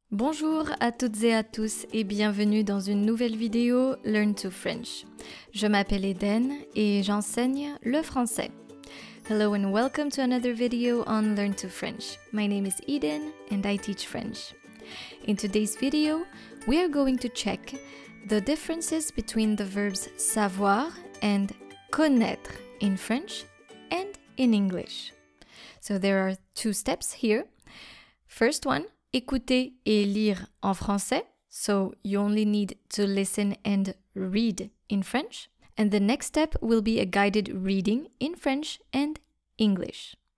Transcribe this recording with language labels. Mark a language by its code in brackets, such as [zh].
[fr] Bonjour à toutes et à tous et bienvenue dans une nouvelle vidéo Learn to French. Je m'appelle Eden et j'enseigne le français. [en] Hello and welcome to another video on Learn to French. My name is Eden and I teach French. In today's video, we are going to check the differences between the verbs savoir and connaître in French and in English. So there are two steps here. First one, [fr] écouter et lire en français. [en] So you only need to listen and read in French. And the next step will be a guided reading in French and English.